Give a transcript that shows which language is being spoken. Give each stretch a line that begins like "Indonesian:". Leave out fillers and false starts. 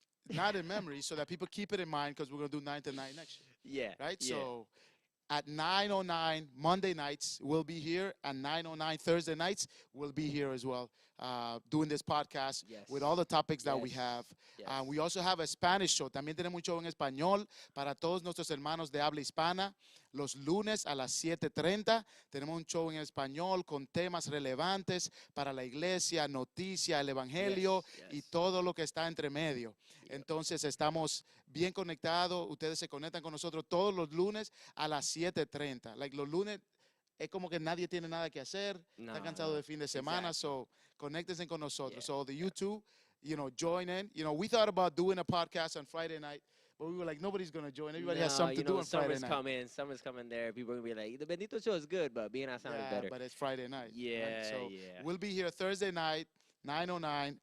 English: Not in memory, so that people keep it in mind because we're going to do 9 to 9 next year. Yeah. Right? Yeah. So at 9:09 Monday nights, we'll be here. And 9:09 Thursday nights, we'll be here as well, doing this podcast with all the topics that we have. Yes. We also have a Spanish show.
Spanish: También tenemos un show en español para todos nuestros hermanos de habla hispana. Los lunes a las 7:30 tenemos un show en español con temas relevantes para la iglesia, noticia, el evangelio y todo lo que está entre medio. Entonces estamos bien conectados. Ustedes se conectan con nosotros todos los lunes a las 7:30. Like los lunes es como que nadie tiene nada que hacer. Está cansado de fin de semana.
English: Exactly.
Spanish: So conéctense con nosotros.
English: Yeah. So the YouTube, you know, join in. You know, we thought about doing a podcast on Friday night. But we were like, nobody's going to join. Everybody has something to do on Friday night. Summer's coming there. People are going to be like, the Bendito show is good, but being outside is better. But it's Friday night. Yeah, right? So yeah. we'll be here Thursday night, 9:09.